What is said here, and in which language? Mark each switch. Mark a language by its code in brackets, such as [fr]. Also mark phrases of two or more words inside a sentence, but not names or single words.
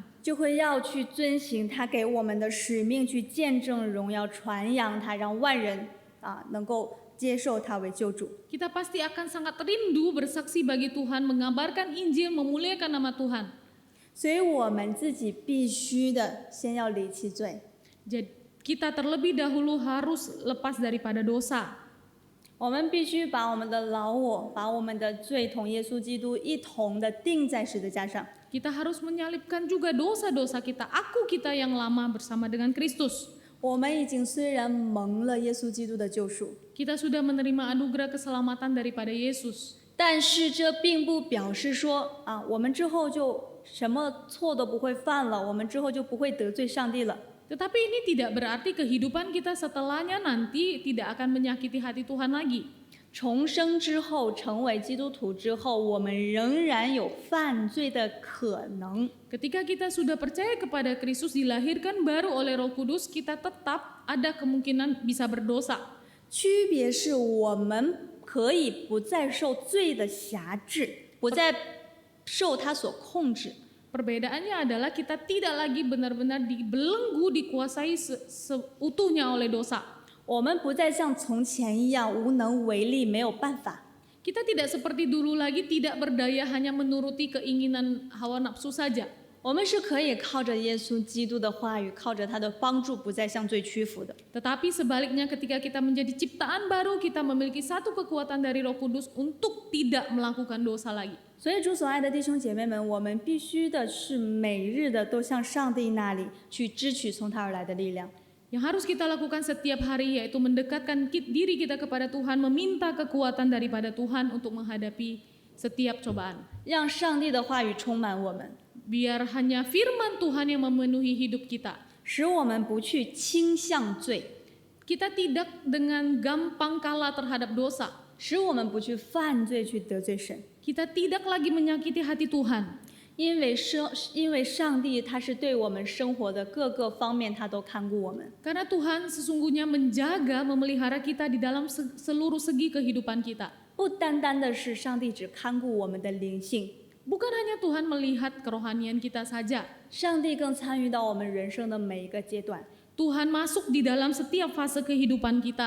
[zh] 就会要去遵行他给我们的使命，去见证荣耀，传扬他，让万人能够接受他为救主。 [id] Kita pasti akan sangat rindu bersaksi bagi Tuhan, mengabarkan Injil, memuliakan nama Tuhan. [zh] 所以我们自己必须的先要离弃罪。 [id] Jadi kita terlebih dahulu harus lepas daripada dosa. [zh] 我们必须把我们的老我，把我们的罪同耶稣基督一同的钉在十字架上。 [id] Kita harus menyalibkan juga dosa-dosa kita, aku kita yang lama bersama dengan Kristus. [zh] 我们已经虽然蒙了耶稣基督的救赎， [id] Kita sudah menerima anugerah keselamatan daripada Yesus. [zh] 但是这并不表示说我们之后就什么错都不会犯了，我们之后就不会得罪上帝了。 [id] Tetapi ini tidak berarti kehidupan kita setelahnya nanti tidak akan menyakiti hati Tuhan lagi. [zh] 重生之后，成为基督徒之后，我们仍然有犯罪的可能。 [id] Ketika kita sudah percaya kepada Kristus, dilahirkan baru oleh Roh Kudus, kita tetap ada kemungkinan bisa berdosa. [zh] 区别是我们可以不再受罪的辖制，不再受它所控制。 [id] Perbedaannya adalah kita tidak lagi benar-benar dibelenggu, dikuasai seutuhnya oleh dosa. [zh] 我们不再像从前一样无能为力，没有办法。 [id] Kita tidak seperti dulu lagi, tidak berdaya hanya menuruti keinginan hawa nafsu saja. [zh] 我们是可以靠着耶稣基督的话语，靠着他的帮助，不再向罪屈服的。 [id] Tetapi sebaliknya ketika kita menjadi ciptaan baru, kita memiliki satu kekuatan dari Roh Kudus untuk tidak melakukan dosa lagi. [zh] 所以主所爱的弟兄姐妹们，我们必须的是每日的都向上帝那里去支取从他而来的力量。 [id] Yang harus kita lakukan setiap hari yaitu mendekatkan diri kita kepada Tuhan, meminta kekuatan daripada Tuhan untuk menghadapi setiap cobaan. [zh] 让上帝的话语充满我们， [id] Biar hanya firman Tuhan yang memenuhi hidup kita. [zh] 使我们不去倾向罪， [id] Kita tidak dengan gampang kalah terhadap dosa. [zh] 使我们不去犯罪，去得罪神。 [id] Kita tidak lagi menyakiti hati Tuhan. [zh] 因为上帝他是对我们生活的各个方面，他都看顾我们。 [id] Karena Tuhan sesungguhnya menjaga, memelihara kita di dalam seluruh segi kehidupan kita. [zh] 不单单的是上帝只看顾我们的灵性， [id] Bukan hanya Tuhan melihat kerohanian kita saja. [zh] 上帝更参与到我们人生的每一个阶段。 [id] Tuhan masuk di dalam setiap fase kehidupan kita.